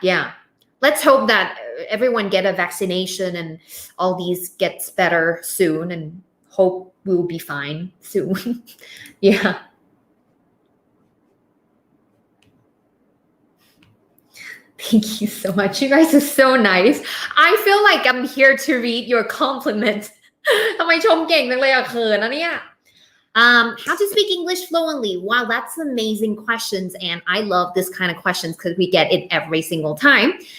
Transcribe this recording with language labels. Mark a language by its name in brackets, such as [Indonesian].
[English] Yeah, let's hope that everyone get a vaccination and all these gets better soon, and hope we'll be fine soon. Yeah. Thank you so much. You guys are so nice. I feel like I'm here to read your compliments. [Thai] ทำไมชมเก่งจังเลยอะเขินนะเนี่ย [English] How to speak English fluently? Wow, that's amazing questions, and I love this kind of questions because we get it every single time.